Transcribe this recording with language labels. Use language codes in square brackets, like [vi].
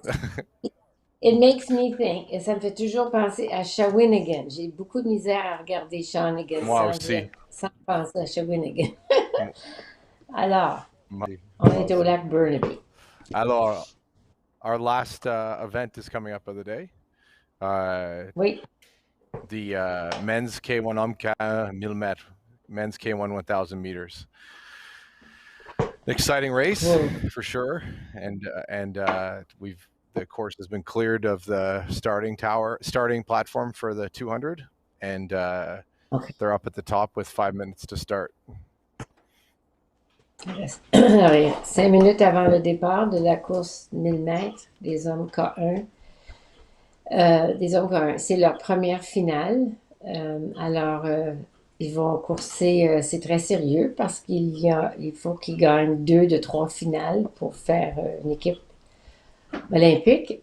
[fr] que [en] it makes me think, [fr] et ça me fait toujours penser à Shawinigan. J'ai beaucoup de misère à regarder Shawnigan Moi aussi. sans penser à Shawinigan. Moi- Alors, Moi on est au aussi. lac Burnaby. [en] Alors, our last event is coming up of the day. [fr] Oui, [en] The men's K1 1000 mètres, men's K1 1000 meters. An exciting race Whoa. for sure, and the course has been cleared of the starting platform for the 200, and Okay. they're up at the top with 5 minutes to start. [fr] Il reste 5 minutes avant le départ de la course 1000 mètres des hommes K1. C'est leur première finale. Alors, ils vont courser, c'est très sérieux parce il faut qu'ils gagnent 2 de 3 finales pour faire une équipe olympique.